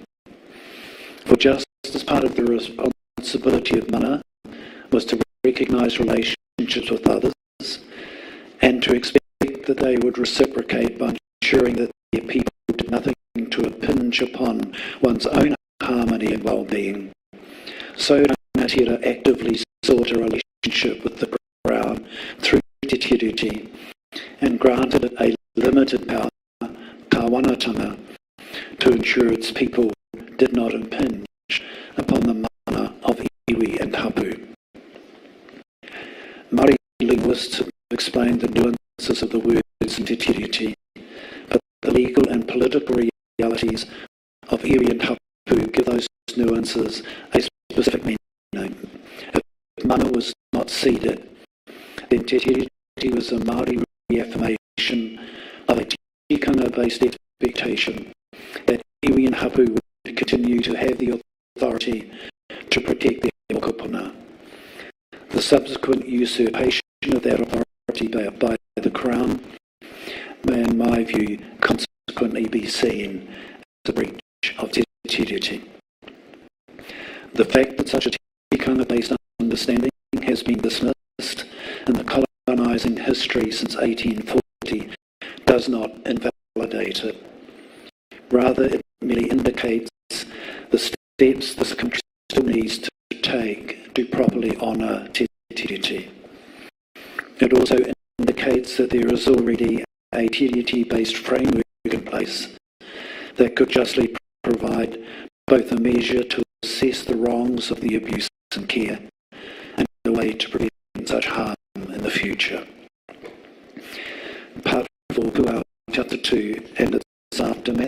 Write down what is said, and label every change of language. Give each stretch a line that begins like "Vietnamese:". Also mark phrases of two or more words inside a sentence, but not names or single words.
English: For just as part of the responsibility of mana was to recognise relationships with others and to expect that they would reciprocate by ensuring that their people did nothing to impinge upon one's own harmony and well-being, so rangatira actively sought a relationship with the Crown through te tiriti and granted it a limited power, kāwanatanga, to ensure its people did not impinge upon the mana of iwi and hapu. Māori linguists have explained the nuances of the words in te tiriti, but the legal and political realities of iwi and hapu give those nuances a specific meaning. If mana was not ceded, then te tiriti was a Māori reaffirmation of a tikanga-based expectation that iwi and hapu would continue to have the authority to protect their mokopuna. The subsequent usurpation of that authority by the Crown may, in my view, consequently be seen as a breach of te tiriti. The fact that such a tikanga-based understanding has been dismissed in the colonising history since 1840 does not invalidate it. Rather, it merely indicates the steps this country still needs to take to properly honour te tiriti. It also indicates that there is already a te tiriti-based framework in place that could justly provide both a measure to assess the wrongs of the abuse and care and a way to prevent such harm in the future. Part 4, Puao Chapter 2 and its aftermath.